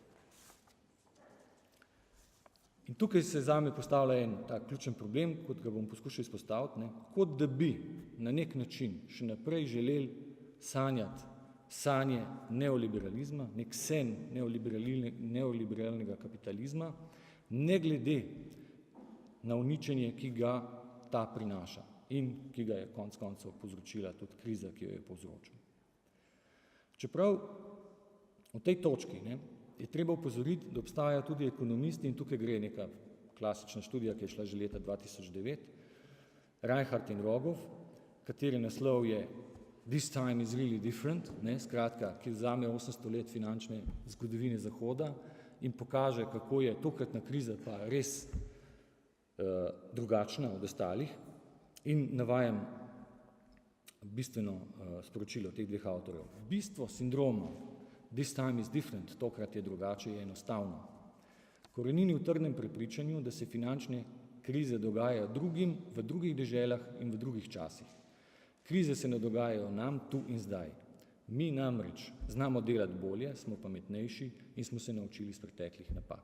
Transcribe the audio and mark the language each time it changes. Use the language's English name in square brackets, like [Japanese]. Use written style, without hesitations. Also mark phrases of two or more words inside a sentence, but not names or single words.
[Slovenian] In tukaj se zame postavlja en tak ključen problem, kot ga bom poskušal izpostaviti, kot da bi na nek način še naprej želeli sanjati sanje neoliberalizma, nek sen neoliberalnega kapitalizma, ne glede na uničenje, ki ga ta prinaša in ki ga je konec koncev povzročila tudi kriza, ki jo je povzročil. Čeprav v tej točki je treba upozoriti, da obstajajo tudi ekonomisti, in tukaj gre neka klasična študija, ki je šla že leta 2009, Reinhardt in Rogov, kateri naslov je [English] This time is really different, [Slovenian] skratka, ki vzame 800 let finančne zgodovine Zahoda in pokaže, kako je tokratna kriza pa res drugačna od ostalih, in navajam bistveno sporočilo teh dveh avtorjev. Bistvo sindroma [English] This time is different, [Slovenian] tokrat je drugače, je enostavno. Korenini v trdnem prepričanju, da se finančne krize dogajajo drugim v drugih deželah in v drugih časih. Krize se ne dogajajo nam tu in zdaj. Mi namreč znamo delati bolje, smo pametnejši in smo se naučili iz preteklih napak.